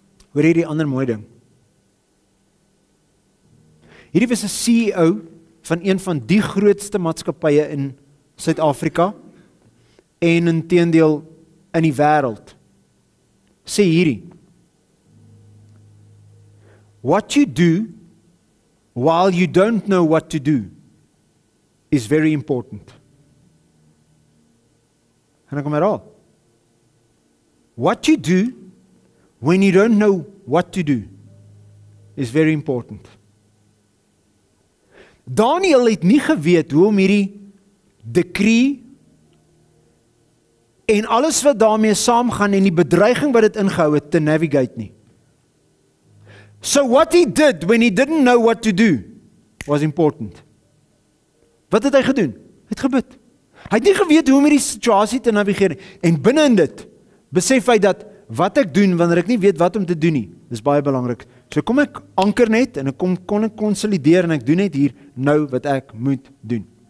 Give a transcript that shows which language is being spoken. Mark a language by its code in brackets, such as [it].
[af] Hoor hierdie ander mooi ding. Hierdie was 'n CEO van een van die grootste maatskappye in Suid-Afrika en inteendeel in die wêreld. Sê hierdie: [en] what you do while you don't know what to do is very important. [af] En ek kom herhaal. [en] What you do when you don't know what to do is very important. [af] Daniël het nie geweet hoe om hierdie decree en alles wat daarmee saamgaan en die bedreiging wat dit ingehou het te navigate nie. [en] So what he did when he didn't know what to do was important. [af] Wat het hy gedoen? Hy het gebid. Hy het nie geweet hoe om hierdie situasie te navigeer nie. En binne in dit besef hy dat wat ek doen wanneer ek nie weet wat om te doen nie, dis baie belangrik. So kom ek anker net en ek kon ek konsolideer en ek doen net hier nou wat ek moet doen.